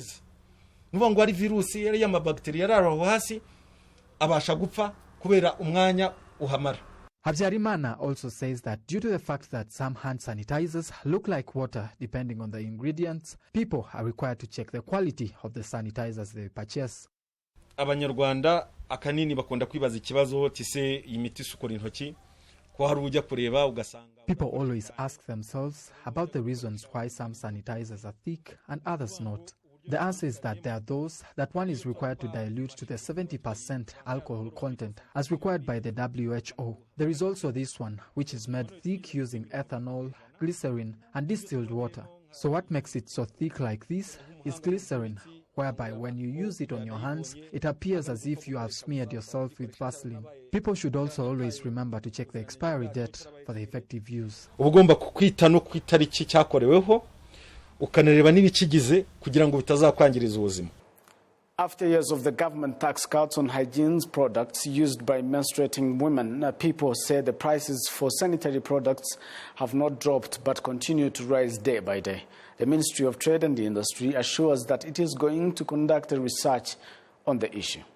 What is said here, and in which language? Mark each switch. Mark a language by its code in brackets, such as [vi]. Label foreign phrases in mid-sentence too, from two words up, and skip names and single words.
[en] Habyarimana also says that due to the fact that some hand sanitizers look like water depending on the ingredients, people are required to check the quality of the sanitizers they purchase. [rw] Abanyarwanda akanini bakunda kwibaza ikibazo tise imiti sukura intoki. [en] People always ask themselves about the reasons why some sanitizers are thick and others not. The answer is that there are those that one is required to dilute to the 70% alcohol content as required by the WHO. There is also this one, which is made thick using ethanol, glycerin, and distilled water. So what makes it so thick like this is glycerin, whereby when you use it on your hands, it appears as if you have smeared yourself with Vaseline. People should also always remember to check the expiry date for the effective use. [rw] Ugomba kukwita no kwitariki cyakoreweho ukanareba nibikigize kugira ngo bitazakwangiriza ubuzima. [en] After years of the government tax cuts on hygiene products used by menstruating women, people say the prices for sanitary products have not dropped but continue to rise day by day. The Ministry of Trade and Industry assures that it is going to conduct a research on the issue.